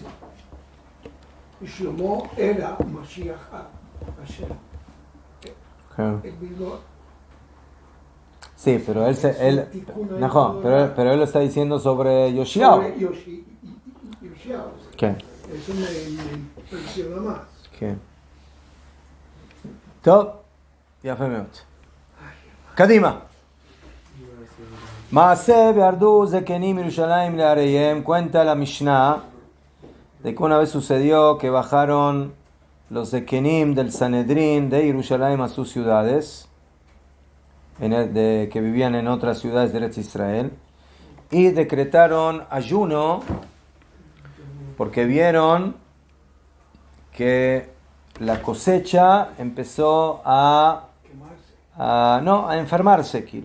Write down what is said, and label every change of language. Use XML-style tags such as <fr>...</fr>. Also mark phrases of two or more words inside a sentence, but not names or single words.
<es>Y Shlomo era</es> <he>משיח השם.</he> <es>El mismo. Sí, pero pero él lo está diciendo sobre Yoshiyahu. Sobre Yoshiyahu. ¿Qué? Eso me impresiona más. ¿Qué?</es> <he>טוב, יפה מאוד. קדימה. מעשה וירדו זקנים מירושלים לעריהם.</he> <es>Cuenta la Mishnah de que una vez sucedió que bajaron los zekenim del Sanedrín de Jerusalén a sus ciudades, que vivían en otras ciudades de Eretz Israel, y decretaron ayuno porque vieron que la cosecha empezó a enfermarse, Kiru.</es>